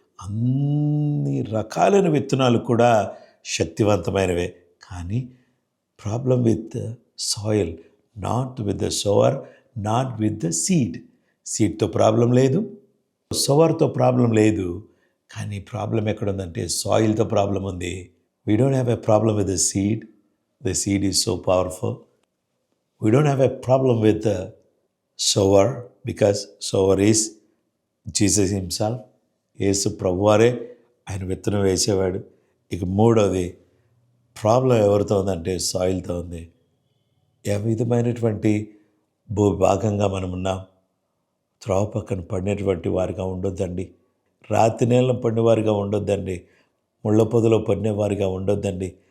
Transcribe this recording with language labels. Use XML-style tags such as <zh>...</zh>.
<te>అన్ని రకాలైన విత్తనాలు కూడా శక్తివంతమైనవే, కానీ</te> <en>Problem with soil, not with the sower, not with the seed.</en> <te>సీడ్తో problem లేదు, సోవర్తో ప్రాబ్లం లేదు, కానీ ప్రాబ్లం ఎక్కడుందంటే సాయిల్తో ప్రాబ్లం ఉంది.</te> <en>We don't have a problem with the seed. The seed is so powerful. We don't have a problem with the sower because sower is Jesus himself.</en> <te>యేసు ప్రభువారే ఆయన విత్తనం వేసేవాడు. ఇక 3వది problem ఎవరితో ఉందంటే సాయిల్తో ఉంది. ఏ విధమైనటువంటి భూభాగంగా మనం ఉన్నాం? త్రోవ పక్కన పడినటువంటి వారిగా ఉండొద్దండి, రాతి నేలను పడిన వారిగా ఉండొద్దండి, ముళ్ళ పొదలో పడిన వారిగా ఉండొద్దండి.</te>